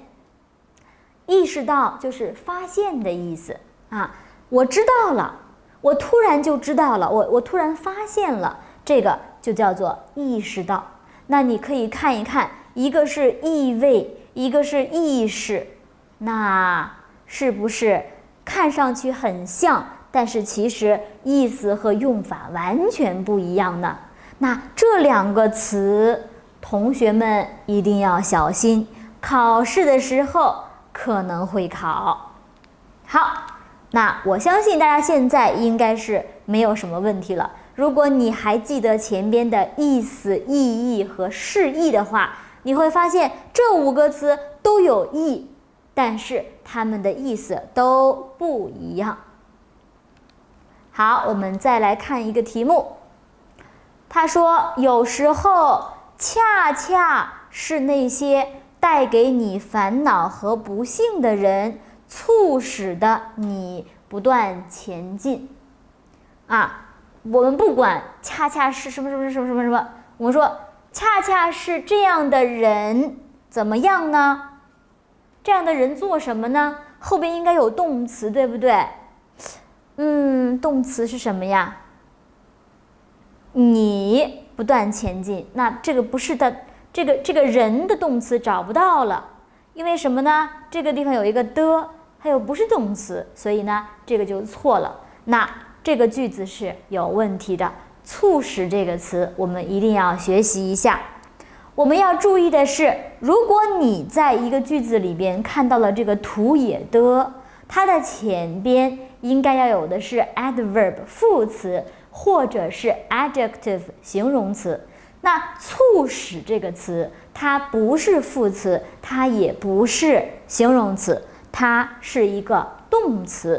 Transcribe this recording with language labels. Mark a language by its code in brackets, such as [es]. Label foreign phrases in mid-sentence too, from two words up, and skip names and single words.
[zh] 意識到就是發現的意思啊，我知道了，我突然就知道了，我突然發現了，這個就叫做意識到。那你可以看一看，一個是意味，一個是意識，那是不是看上去很像，但是其實意思和用法完全不一樣呢？那這兩個詞，同學們一定要小心，考試的時候可能會考。好，那我相信大家現在應該是沒有什麼問題了。如果你還記得前邊的意思、意義和釋義的話，你會發現這5個詞都有義，但是它們的意思都不一樣。好，我們再來看一個題目。他說，有時候恰恰是那些帶給你煩惱和不幸的人，促使的你不斷前進。啊， 我們不管恰恰是什么，我們說恰恰是這樣的人怎麼樣呢？這樣的人做什麼呢？後邊應該有動詞，對不對？動詞是什麼呀？你不斷前進，那這個不是的，這個人的動詞找不到了，因為什麼呢？這個地方有一個的，還有不是動詞，所以呢，這個就錯了。那這個句子是有問題的。促使這個詞，我們一定要學習一下。我們要注意的是，如果你在一個句子裡邊看到了這個土也的，它的前邊應該要有的是 adverb 副詞，或者是 adjective 形容詞。那促使這個詞，它不是副詞，它也不是形容詞，它是一個動詞。